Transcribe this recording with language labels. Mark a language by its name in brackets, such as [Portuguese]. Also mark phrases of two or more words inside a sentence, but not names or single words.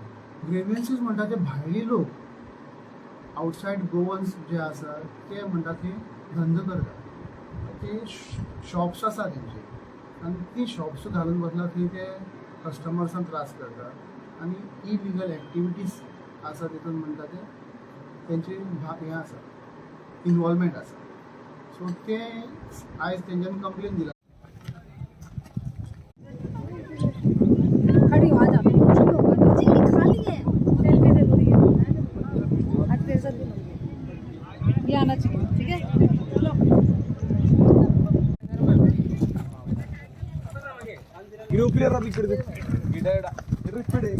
[Konkani] ग्रेव्हन्सीस म्हणटा ते भायली लोक [English] outside Goans [Konkani] जे आसा ते म्हणटा ते धंदो करता ते शॉप्स आसा तेंचे आनी ती शॉप्स घालून बसला थंय ते कस्टमर्सांक त्रास करता आनी [English] illegal activities [Konkani] आसा तितून म्हणटा ते तेंचे हें आसा इनवॉल्वमेंट आसा सो ते आयज तेंच्यांनी कंप्लेन दिला [Hindi] खड़ी हो आ जा खाली है सेल्फी जरूरी है आज तेरे साथ भी ये आना चाहिए ठीक है ग्रुप क्लियर आप इकडे गिटार रिपीट